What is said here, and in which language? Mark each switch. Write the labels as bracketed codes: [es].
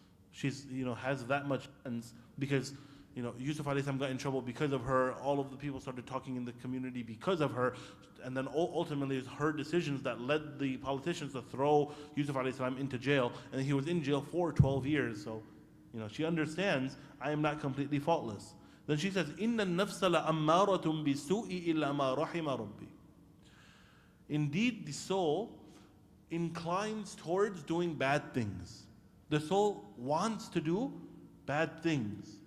[en] She's, has that much sense because, Yusuf alayhi salam got in trouble because of her. All of the people started talking in the community because of her. And then ultimately it's her decisions that led the politicians to throw Yusuf alayhi salam into jail. And he was in jail for 12 years. So, she understands I am not completely faultless. Then she says, [ar] إِنَّ النَّفْسَ لَأَمَّارَةٌ بِالسُّوءِ إِلَّا مَا رَحِمَ رَبِّي. [en] Indeed, the soul inclines towards doing bad things. The soul wants to do bad things.